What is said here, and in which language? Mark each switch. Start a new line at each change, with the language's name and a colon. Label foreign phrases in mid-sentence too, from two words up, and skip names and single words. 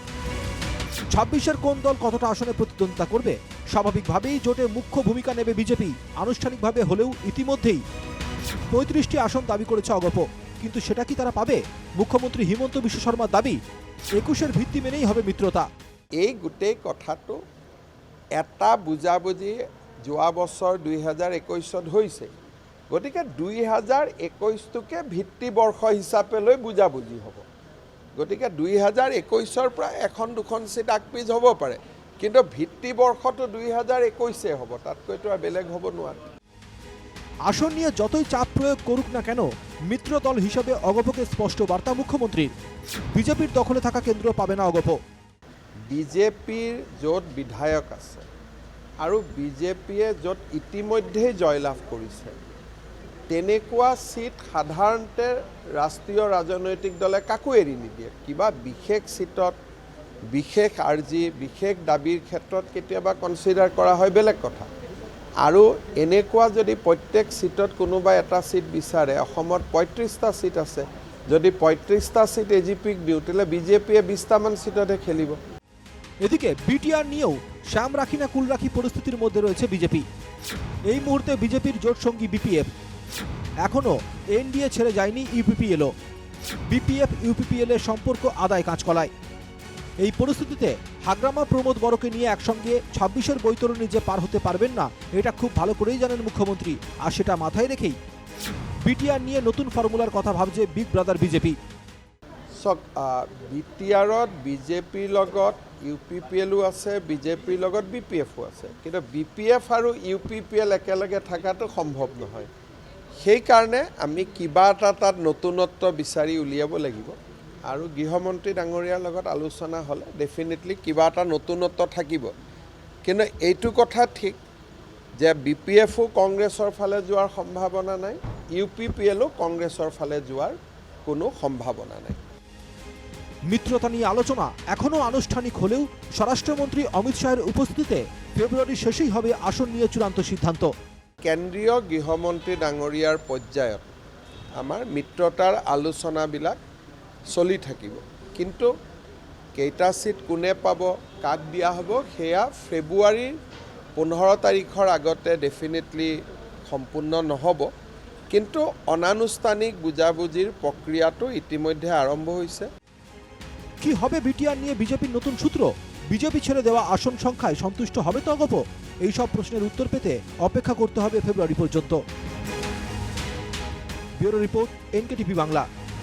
Bangla: 26-এর কোন দল কতটা আসনে প্রতিদ্বন্দ্বিতা করবে, স্বাভাবিকভাবেই জোটে মুখ্য ভূমিকা নেবে বিজেপি। আনুষ্ঠানিকভাবে হলেও ইতিমধ্যেই 35টি আসন দাবি করেছে অগপ, কিন্তু সেটা কি তারা পাবে? মুখ্যমন্ত্রী হিমন্ত বিশ্ব শর্মার দাবি, 21-এর ভিত্তি মেনেই হবে মিত্রতা।
Assamese: এই গোটেই কথাটো এটা বুজাবুজি যোৱা বছৰ 2021-ত হৈছে, গতিকে 2021টোকে ভিত্তিবৰ্ষ হিচাপে লৈ বুজাবুজি হ'ব। গতিকে 2021-ৰ পৰা এখন দুখন চিট আগপিছ হ'ব পাৰে, কিন্তু ভিত্তিবৰ্ষটো 2021 হ'ব, তাতকৈতো আৰু বেলেগ হ'ব নোৱাৰে।
Bangla: আসন নিয়ে যতই চাপ প্রয়োগ করুক না কেন, মিত্র দল হিসেবে অগপকে স্পষ্ট বার্তা মুখ্যমন্ত্রীর। বিজেপির দখলে থাকা কেন্দ্র পাবে না অগপ।
Assamese: বিজেপিৰ য'ত বিধায়ক আছে আৰু বিজেপিয়ে য'ত ইতিমধ্যেই জয়লাভ কৰিছে, তেনেকুৱা চিট সাধাৰণতে ৰাষ্ট্ৰীয় ৰাজনৈতিক দলে কাকো এৰি নিদিয়ে। কিবা বিশেষ চিটত বিশেষ আৰ্জি, বিশেষ দাবীৰ ক্ষেত্ৰত কেতিয়াবা কনচিডাৰ কৰা হয়, বেলেগ কথা। আৰু এনেকুৱা যদি প্ৰত্যেক চিটত কোনোবা এটা চিট বিচাৰে, অসমত 35টা চিট আছে, যদি 35টা চিট এজিপিক দিওঁ, তেতিয়াহ'লে বিজেপিয়ে 20টামান চিটতহে খেলিব।
Bangla: এদিকে বিটিআর নিয়েও শ্যাম রাখি না কুল রাখি পরিস্থিতির মধ্যে রয়েছে বিজেপি। এই মুহূর্তে বিজেপির জোট সঙ্গী বিপিএফ, এখনো এনডিএ ছেড়ে যায়নি ইউপিপিএলও। বিপিএফ ইউপিপিএল এর সম্পর্ক আদায় কাঁচকলায়। এই পরিস্থিতিতে হাগ্রামা প্রমোদ বড়কে নিয়ে একসঙ্গে 26-এর বৈতরণী যে পার হতে পারবেন না, এটা খুব ভালো করেই জানেন মুখ্যমন্ত্রী। আর সেটা মাথায় রেখেই বিটিআর নিয়ে নতুন ফর্মুলার কথা ভাবছে
English: big brother
Bangla: বিজেপি।
Assamese: বিটিআৰত বিজেপিৰ লগত ইউপিপিএলো আছে, বিজেপিৰ লগত বিপিএফো আছে, কিন্তু বিপিএফ আৰু ইউপিপিএল একেলগে থকাটো সম্ভৱ নহয়। সেইকাৰণে আমি কিবা এটা তাত নতুনত্ব বিচাৰি উলিয়াব লাগিব, আৰু গৃহমন্ত্ৰী ডাঙৰীয়াৰ লগত আলোচনা হ'লে ডেফিনেটলি কিবা এটা নতুনত্ব থাকিব। কিন্তু এইটো কথা ঠিক যে বিপিএফো কংগ্ৰেছৰ ফালে যোৱাৰ সম্ভাৱনা নাই, ইউপিপিএলো কংগ্ৰেছৰ ফালে যোৱাৰ কোনো সম্ভাৱনা নাই।
Bangla: মিত্রতা নিয়ে আলোচনা এখনো আনুষ্ঠানিক হলেও স্বরাষ্ট্রমন্ত্রী অমিত শাহের উপস্থিতিতে ফেব্রুয়ারির শেষেই হবে আসন নিয়ে চূড়ান্ত সিদ্ধান্ত।
Assamese: কেন্দ্ৰীয় গৃহমন্ত্ৰী ডাঙৰীয়াৰ পৰ্যায়ত আমাৰ মিত্ৰতাৰ আলোচনাবিলাক চলি থাকিব, কিন্তু কেইটা চিট কোনে পাব, কাক দিয়া হ'ব, সেয়া ফেব্ৰুৱাৰীৰ 15 তাৰিখৰ আগতে ডেফিনেটলি সম্পূৰ্ণ নহ'ব। কিন্তু অনানুষ্ঠানিক বুজাবুজিৰ প্ৰক্ৰিয়াটো ইতিমধ্যে আৰম্ভ হৈছে।
Bangla: কি হবে বিটিআর নিয়ে বিজেপির নতুন সূত্র? বিজেপি ছেড়ে দেওয়া আসন সংখ্যায় সন্তুষ্ট হবে তো অগপ? এই সব প্রশ্নের উত্তর পেতে অপেক্ষা করতে হবে ফেব্রুয়ারি পর্যন্ত।
English: bureau report,
Bangla: এনকেটিভি বাংলা।